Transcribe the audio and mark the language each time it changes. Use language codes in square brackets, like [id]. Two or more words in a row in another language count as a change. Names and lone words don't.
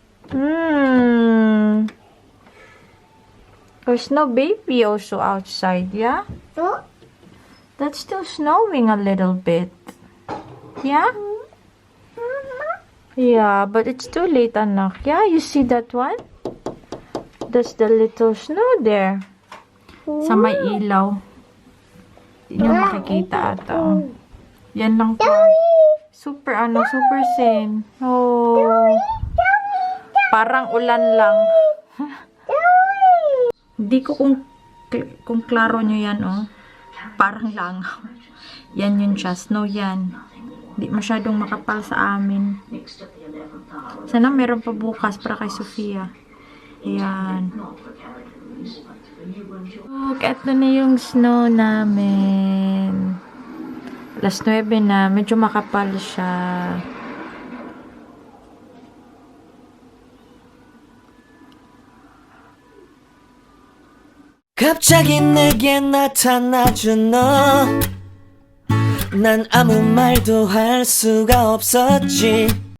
[en] There's no baby also outside, yeah? So, That's still snowing a little bit. Yeah? Yeah, but it's too late, anak. Yeah, you see that one? That's the little snow there. [tl] Sa may ilaw. Hindi nyo makikita ata. Oh. Yan lang po. [en] Super, super thin. [tl] Oh. Parang ulan lang. Hindi ko kung klaro nyo yan, oh. Parang langaw. Yan yun siya. Snow yan. Hindi masyadong makapal sa amin. Sana meron pa bukas para kay Sophia. Ayan. Look, eto na yung snow namin. Alas 9 na. Medyo makapal siya. [ko] 갑자기 내게 나타나준 너 난 아무 말도 할 수가 없었지